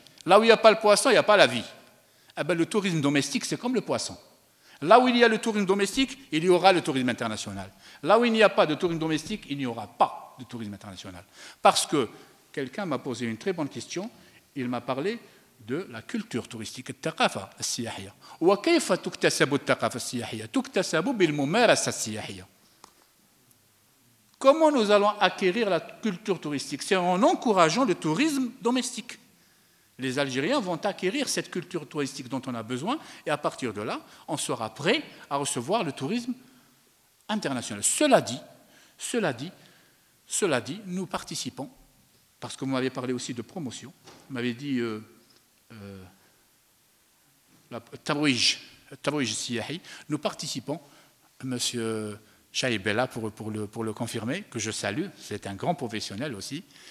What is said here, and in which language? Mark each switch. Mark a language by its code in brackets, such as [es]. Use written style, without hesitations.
[fr] Là où il n'y a pas le poisson, il n'y a pas la vie. Eh bien, le tourisme domestique, c'est comme le poisson. Là où il y a le tourisme domestique, il y aura le tourisme international. Là où il n'y a pas de tourisme domestique, il n'y aura pas de tourisme international. Parce que quelqu'un m'a posé une très bonne question. Il m'a parlé de la culture touristique, [ar] الثقافة السياحية. وكيف تكتسب الثقافة السياحية؟ تكتسب بالممارسة السياحية. [fr] Comment nous allons acquérir la culture touristique? C'est en encourageant le tourisme domestique. Les Algériens vont acquérir cette culture touristique dont on a besoin, et à partir de là, on sera prêt à recevoir le tourisme international. Cela dit, nous participons, parce que vous m'avez parlé aussi de promotion, vous m'avez dit la [ar] Tabouij Siyahi, [fr] nous participons, monsieur Chaïb est là pour le confirmer, que je salue, c'est un grand professionnel aussi.